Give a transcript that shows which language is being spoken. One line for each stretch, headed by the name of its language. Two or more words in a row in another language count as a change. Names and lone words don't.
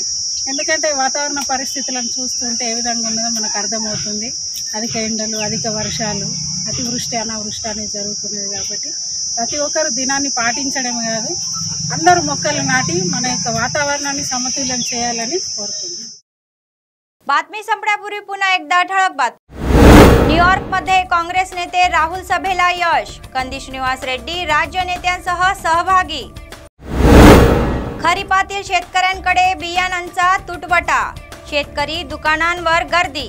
Telugu: ఎందుకంటే వాతావరణ పరిస్థితులను చూస్తుంటే ఏ విధంగా ఉన్నదో మనకు అర్థమవుతుంది। అధిక ఎండలు, అధిక వర్షాలు, అతివృష్టి అనావృష్టి అనేది జరుగుతున్నది కాబట్టి ప్రతి ఒక్కరు దినాన్ని పాటించడమే కాదు అందరూ మొక్కలు నాటి మన యొక్క వాతావరణాన్ని సమతుల్యం చేయాలని కోరుకుంటున్నాను।
Marathi: बातमी संपण्यापूर्वी पुन्हा एकदा ठळक बातमी। न्यूयॉर्कमध्ये काँग्रेस नेते राहुल सभेला यश, कंदी श्रीनिवास रेड्डी राज्य नेत्यांसह सहभागी। खरीपातील शेतकऱ्यांकडे बियाणांचा तुटवडा, शेतकरी दुकानांवर गर्दी।